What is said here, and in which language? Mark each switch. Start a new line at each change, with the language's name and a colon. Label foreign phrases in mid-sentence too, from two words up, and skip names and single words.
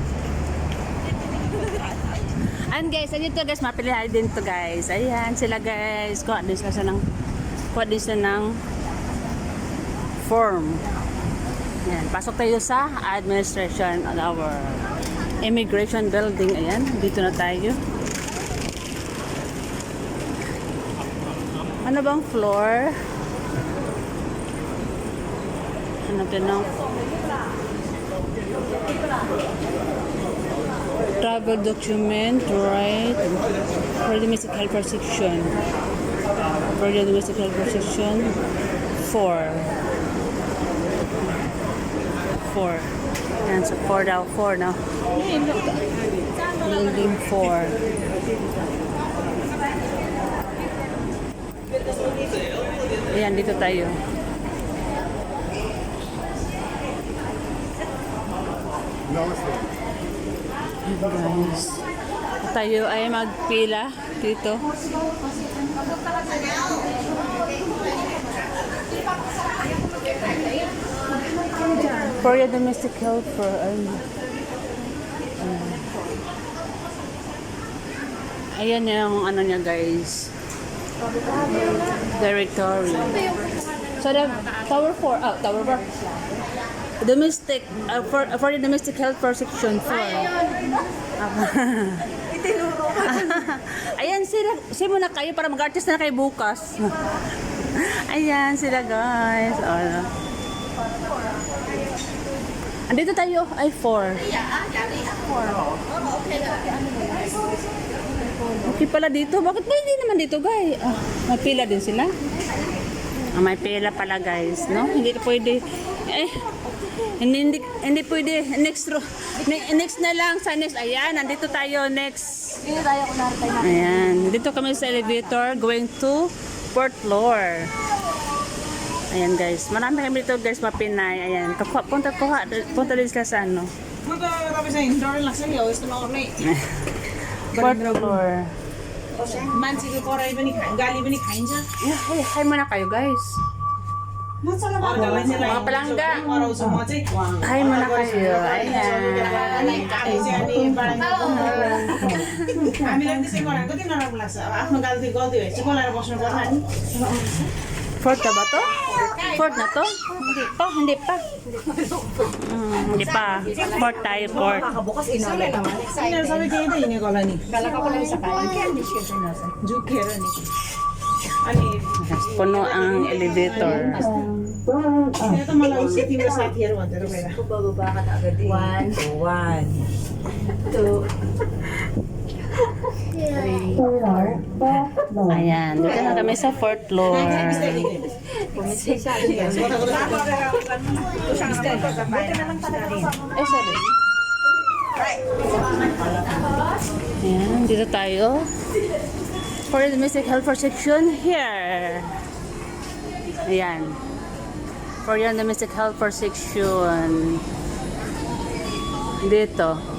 Filipino: And guys, andito guys, mapilihan din to guys. Ayan sila guys. Kuha din sila ng form. Ayan, pasok tayo sa
English: administration of our immigration building.
Filipino: Ayan, dito na tayo. Ano bang floor? Ano tinong?
English: Travel document, right? For the domestic helper section. For the domestic helper section, 4. And so 4 daw, 4 now.
Filipino: Building 4. Ayan, dito tayo. Guys, tayo ay magpila dito.
English: For your domestic helper,
Filipino: ayan yung ano niya guys, directory.
English: So the tower 4, tower 4. Domestic, for the domestic helper section 4.
Filipino: Ayan sila muna kayo para mag-artist na kayo bukas. Ayan sila guys. Andito tayo ay 4. Okay pala dito. Bakit ba hindi naman dito guys? May pila din sila. May pila pala guys, no? Hindi pwede. Hindi pwede. Next na lang sa next. Ayan, nandito tayo next. Dito tayo kunwari tayo na. Ayan, dito kami sa
English: elevator going to 4th floor.
Filipino: Ayan guys, marami kami dito guys, mapinay. Ayan, punta din sila sa ano. Punta kami sa indoor lang sa iyo, gusto mo kami.
English: 4th floor.
Nepali: मान्छेको कराई पनि खाइन गाली पनि खाइन्छ
Filipino: Hi muna kayo guys. Mga palangga.
Nepali: कराउँछु म चाहिँ
Filipino: Hi muna kayo. Ayan.
Nepali: हामीलाई त्यसै गराएको कति नराम्रो लाग्छ अब आफ्नो गल्ती गल्ती भएपछि बोलाएर बस्नु पर्छ नि
Filipino: 4th na ba to? 4th na to? Hindi pa. Hindi pa. 4th tayo, 4th.
Nepali: यिनीहरू सबै त्यही त हिँडेको होला नि झुकेर नि अनि
Filipino: Puno ang elevator.
Nepali: यहाँ त मलाई उसले तिम्रो साथीहरू भनेर
Filipino: Ayan, dito na kami sa
English: 4th floor.
Filipino: Sorry. Ayan, dito tayo.
English: For the domestic helper section, here.
Filipino: Ayan.
English: For your domestic helper section.
Filipino: Dito.